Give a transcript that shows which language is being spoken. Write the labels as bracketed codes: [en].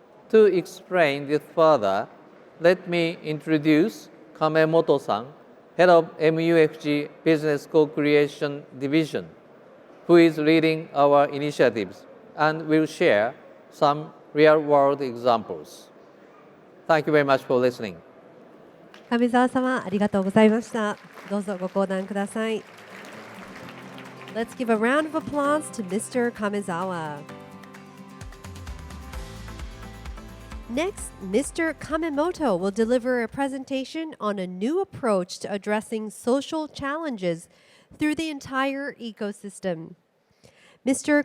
[en] To explain this further, let me introduce Kamemoto-san, head of MUFG Business Co-Creation Division, who is leading our initiatives and will share some real-world examples. Thank you very much for listening. [ja] 亀澤様、ありがとうございました。どうぞご講談ください。 [en] Let's give a round of applause to Mr. Kamezawa. Next, Mr. Kamemoto will deliver a presentation on a new approach to addressing social challenges through the entire ecosystem. Mr.